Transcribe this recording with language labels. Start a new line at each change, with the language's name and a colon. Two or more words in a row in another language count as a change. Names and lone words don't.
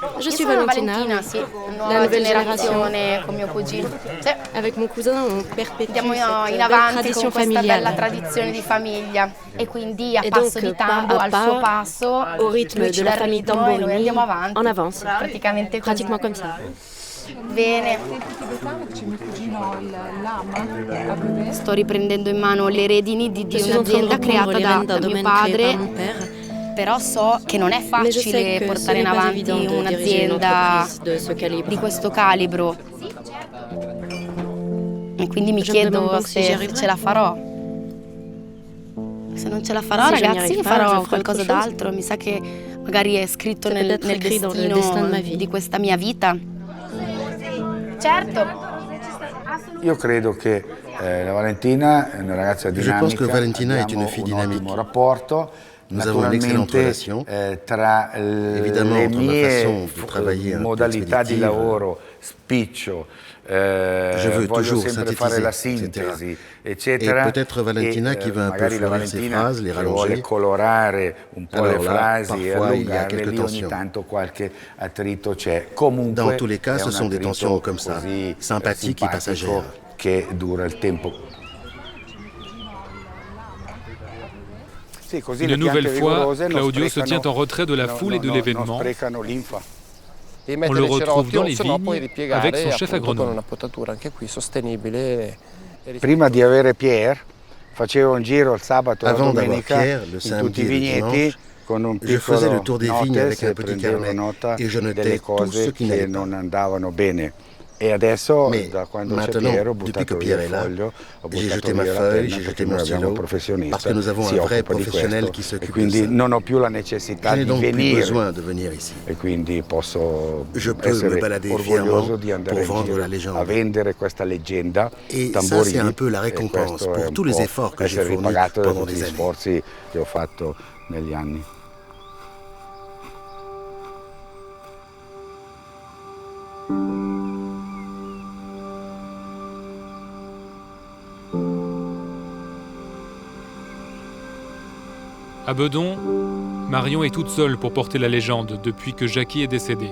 French: Je suis Valentina, la nouvelle génération. Avec mon cousin, on perpétue cette belle tradition familiale. Et donc, pas à pas, au rythme de la famille Tamborini, on avance, pratiquement comme ça.
Italian: Sto riprendendo in mano le redini di un'azienda creata da mio padre, però so che non è facile portare in avanti un'azienda di questo calibro. E quindi mi chiedo se ce la farò. Se non ce la farò, ragazzi, farò qualcosa d'altro. Mi sa che magari è scritto nel destino di questa mia vita. Certo. Io credo che la Valentina è una ragazza dinamica.
French: Je pense que Valentina est une fille dynamique. Nous avons une excellente relation.
Italian: Tra
French: Évidemment, le entre ma façon
Italian: mie
French: de travailler un peu
Italian: modalità di
French: expéditive,
Italian: lavoro, spiccio,
French: je veux
Italian: voglio
French: toujours
Italian: sempre fare la sintesi, eccetera.
French: Et peut-être Valentina qui va un peu fleurir ses phrases, les
Italian: vuole
French: rallonger.
Italian: colorare un po'
French: Alors le là,
Italian: frasi e
French: parfois, il y a
Italian: allungarle,
French: quelques
Italian: lì ogni
French: tensions.
Italian: tanto qualche attrito c'è. Comunque
French: Dans tous les cas,
Italian: è
French: ce
Italian: un
French: sont des
Italian: attrito
French: tensions comme ça,
Italian: così,
French: sympathiques et
Italian: simpatico,
French: passagères.
Italian: che dura il tempo.
French: Une nouvelle fois, Claudio se tient en retrait de la foule et de l'événement. On le retrouve dans les vignes avec son chef agronome.
Italian: Prima di avere Pierre, facevo un giro il sabato e la
French: Avant d'avoir
Italian: domenica
French: Pierre, le
Italian: in
French: samedi
Italian: tutti i
French: et le
Italian: vigneti
French: dimanche,
Italian: con un
French: je faisais le
Italian: piccolo
French: tour des vignes avec notes un
Italian: e
French: petit
Italian: prendevo
French: carnet
Italian: nota
French: et je notais
Italian: delle
French: tout ce
Italian: cose
French: qui
Italian: che
French: n'allait
Italian: non andavano bene. E adesso, da quando c'è
French: maintenant,
Italian: Pierre, ho
French: depuis
Italian: buttato
French: que
Italian: via
French: Pierre
Italian: il
French: est là,
Italian: foglio, ho
French: j'ai
Italian: buttato
French: jeté ma
Italian: via la
French: feuille,
Italian: penna
French: j'ai jeté
Italian: perché
French: mon
Italian: noi abbiamo un
French: stylo,
Italian: professionista,
French: parce que nous avons
Italian: si
French: un vrai
Italian: occupa di
French: professionnel
Italian: questo,
French: qui s'occupe
Italian: e quindi
French: de ça.
Italian: non ho più la necessità
French: Je n'ai
Italian: di
French: donc plus
Italian: venire
French: besoin de venir ici.
Italian: e quindi posso
French: Je peux me
Italian: essere
French: balader
Italian: orgoglioso
French: fièrement
Italian: di andare
French: pour
Italian: in
French: vendre
Italian: giro
French: la légende.
Italian: a vendere questa leggenda
French: Et ça, Tamborini, c'est un peu la
Italian: e
French: récompense
Italian: questo è
French: pour
Italian: un
French: tous les
Italian: po'
French: efforts que j'ai
Italian: essere
French: fournis
Italian: ripagato da
French: pendant
Italian: tutti
French: des
Italian: gli
French: années.
Italian: sforzi che ho fatto negli anni.
French: À Bedon, Marion est toute seule pour porter la légende depuis que Jackie est décédé.